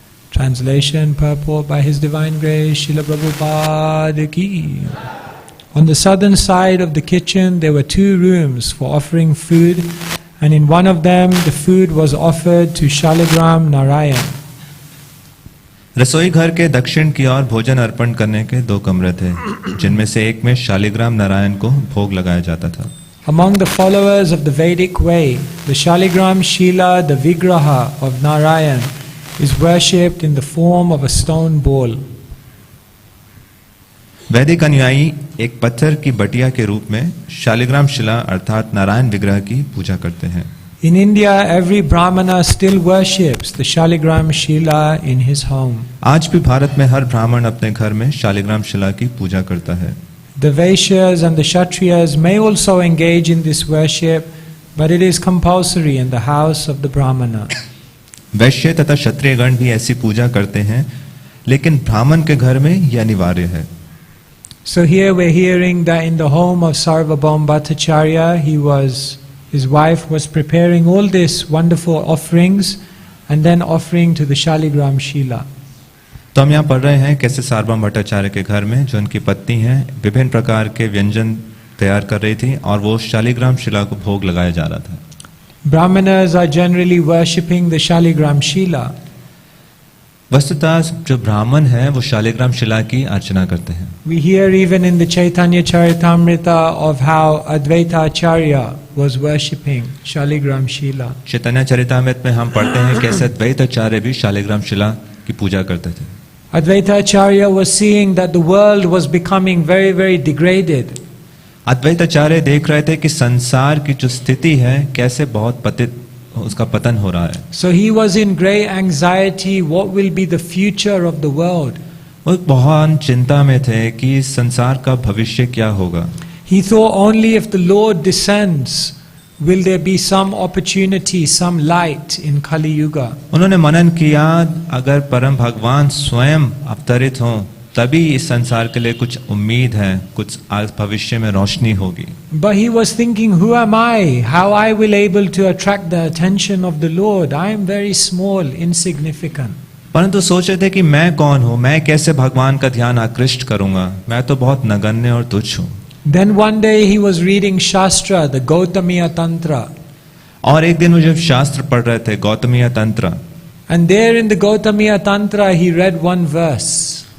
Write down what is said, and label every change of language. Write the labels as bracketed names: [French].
[English] Translation, purport by His Divine Grace, Srila Prabhupada ki. On the southern side of the kitchen, there were 2 rooms for offering food, and in one of them, the food was offered to Shaligram Narayan. [Hindi] रसोई घर के दक्षिण की ओर भोजन अर्पण करने के 2 कमरे थे, जिनमें से एक में शालिग्राम नारायण को भोग लगाया जाता था. [English] Among the followers of the Vedic way, the Shaligram Shila, the Vigraha of Narayan, is worshipped in the form of a stone ball. [Hindi] वैदिक अनुयायी एक पत्थर की बटिया के रूप में शालिग्राम शिला अर्थात नारायण विग्रह की पूजा करते हैं. [English] In India, every Brahmana still worships the Shaligram Shila in his home. [Hindi] आज भी भारत में हर ब्राह्मण अपने घर में शालिग्राम शिला की पूजा करता है. [English] The Vaishyas and the Kshatriyas may also engage in this worship, but it is compulsory in the house of the Brahmana. [Hindi] वैश्य तथा क्षत्रियगण भी ऐसी पूजा करते हैं, लेकिन ब्राह्मण के घर में यह अनिवार्य है. [English] So here we're hearing that in the home of Sarvabhaum Bhattacharya, his wife was preparing all these wonderful offerings and then offering to the Shaligram Shila. [Hindi] तो हम यहाँ पढ़ रहे हैं कैसे सार्वभौम भट्टाचार्य के घर में जो उनकी पत्नी हैं विभिन्न प्रकार के व्यंजन तैयार कर रही थी और वो शालिग्राम शिला को भोग लगाया जा रहा था. [English] Brahmanas are generally worshipping the Shaligram Shila. [Hindi] वस्तुतः जो ब्राह्मण हैं वो शालिग्राम शिला की अर्चना करते हैं. [English] We hear even in the Chaitanya Charitamrita of how Advaita Acharya was worshipping Shaligram Shila. [Hindi] चैतन्य चरितामृत में हम पढ़ते हैं कैसे अद्वैत आचार्य भी शालिग्राम शिला की पूजा करते थे. [English] Advaita Acharya was seeing that the world was becoming very, very degraded. [Hindi] अद्वैत आचार्य देख रहे थे कि संसार की जो स्थिति है कैसे बहुत उसका पतन हो रहा है. [English] So he was in great anxiety, what will be the future of the world? [Hindi] वो बहुत चिंता में थे कि संसार का भविष्य क्या होगा. [English] He thought only if the Lord descends will there be some opportunity, some light in Kali Yuga. [Hindi] उन्होंने मनन किया अगर परम भगवान स्वयं अवतरित हों तभी इस संसार के लिए कुछ उम्मीद है, कुछ भविष्य में रोशनी होगी. [English] But he was thinking, who am I? How I will able to attract the attention of the Lord? I am very small, insignificant. [Hindi] परंतु सोच रहे थे कि मैं कौन हूँ, मैं कैसे भगवान का ध्यान आकृष्ट करूंगा, मैं तो बहुत नगण्य और तुच्छ हूँ. [English] Then one day he was reading Shastra, the Gautamiya Tantra. [Hindi] और एक दिन वो जब शास्त्र पढ़ रहे थे गौतमीय तंत्र, [English] And there in the Gautamiya Tantra he read one verse.